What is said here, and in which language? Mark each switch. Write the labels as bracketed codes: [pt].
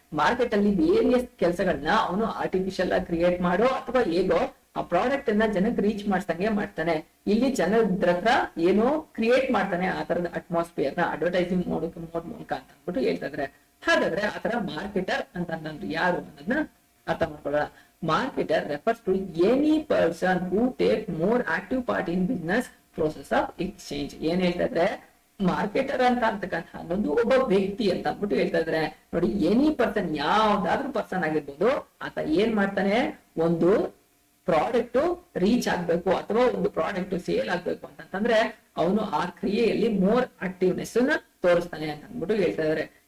[kn] Market ಅಲ್ಲಿ various ಕೆಲಸಗಳನ್ನ ಅವನು ಆರ್ಟಿಫಿಷಿಯಲ್ ಆಗಿ ಕ್ರಿಯೇಟ್ ಮಾಡೋ ಅಥವಾ ಹೇಗೋ ಆ ಪ್ರಾಡಕ್ಟ್ ಅನ್ನ ಜನಕ್ಕೆ ರೀಚ್ ಮಾಡಿಸ್ದಂಗೆ ಮಾಡ್ತಾನೆ. ಇಲ್ಲಿ ಜನರ ಹತ್ರ ಏನೋ ಕ್ರಿಯೇಟ್ ಮಾಡ್ತಾನೆ, ಆ ತರದ ಅಟ್ಮಾಸ್ಫಿಯರ್ ನ ಅಡ್ವರ್ಟೈಸಿಂಗ್ ಮೋಡ್ ಮೂಲಕ ಅಂತ ಅಂದ್ಬಿಟ್ಟು ಹೇಳ್ತಾ ಇದ್ರೆ. ಹಾಗಾದ್ರೆ ಆತರ ಮಾರ್ಕೆಟರ್ ಅಂತಂದ್ರೆ ಯಾರು ಅನ್ನೋದನ್ನ ಅರ್ಥ ಮಾಡ್ಕೊಳ್ಳೋಣ. [en] Marketer refers to any person who take more active part in business process of exchange. [kn] ಏನ್ ಹೇಳ್ತಾ ಇದ್ರೆ, ಮಾರ್ಕೆಟರ್ ಅಂತ ಅಂತಕ್ಕಂಥ ಅನ್ನೊಂದು ಒಬ್ಬ ವ್ಯಕ್ತಿ ಅಂತ ಅಂದ್ಬಿಟ್ಟು ಹೇಳ್ತಾ ಇದ್ರೆ. ನೋಡಿ, [en] any person, [kn] ಯಾವ್ದಾದ್ರು ಪರ್ಸನ್ ಆಗಿರ್ಬೋದು, ಆತ ಏನ್ ಮಾಡ್ತಾನೆ, ಒಂದು ಪ್ರಾಡಕ್ಟ್ ರೀಚ್ ಆಗ್ಬೇಕು ಅಥವಾ ಒಂದು ಪ್ರಾಡಕ್ಟ್ ಸೇಲ್ ಆಗ್ಬೇಕು ಅಂತಂದ್ರೆ ಅವನು ಆ ಕ್ರಿಯೆಯಲ್ಲಿ ಮೋರ್ ಆಕ್ಟಿವ್ನೆಸ್ ನ ತೋರಿಸ್ತಾನೆ ಅಂತ ಅಂದ್ಬಿಟ್ಟು ಹೇಳ್ತಾ ಇದಾರೆ.